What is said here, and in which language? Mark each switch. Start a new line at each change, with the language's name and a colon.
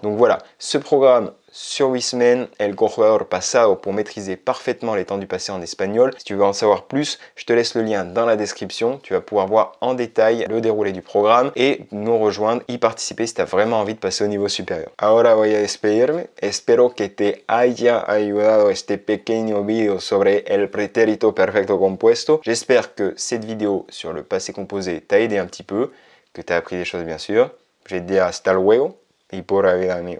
French: Donc voilà, ce programme sur 8 semaines, El Conjugador Pasado, pour maîtriser parfaitement les temps du passé en espagnol. Si tu veux en savoir plus, je te laisse le lien dans la description. Tu vas pouvoir voir en détail le déroulé du programme et nous rejoindre, y participer si tu as vraiment envie de passer au niveau supérieur.
Spanish: Ahora voy a despedirme. Espero que te haya ayudado este pequeño video sobre el pretérito perfecto compuesto.
French: J'espère que cette vidéo sur le passé composé t'a aidé un petit peu, que tu as appris des choses bien sûr. Je vais te dire
Spanish: hasta luego y pura vida amigo.